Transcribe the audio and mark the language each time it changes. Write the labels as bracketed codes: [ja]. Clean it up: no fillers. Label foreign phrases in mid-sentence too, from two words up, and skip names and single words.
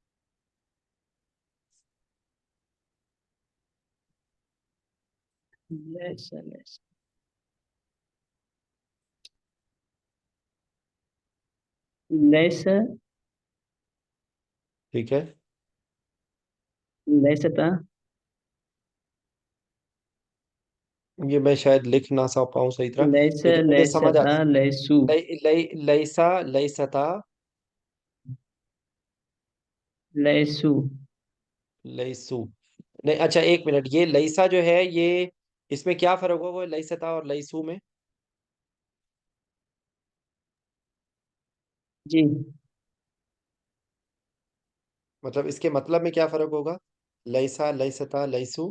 [ar] لیسا لیسا لیسا [ur] ٹھیک ہے. [ar] لیستا [ur] یہ میں شاید لکھ نہ سا پاؤں صحیح طرح، [ar] لیسا [ur] لیکن مجھے سمجھ آ، [ar] لیستا لیسو. لئیسا لئیستا لیسو. لئیسو. [ur] نہیں، اچھا ایک منٹ، یہ لئیسا جو ہے یہ، اس میں کیا فرق ہوگا وہ لئیستا اور لئیسو میں؟ جی مطلب اس کے مطلب میں کیا فرق ہوگا؟ [ar] لئیسا لئیستا لئیسو.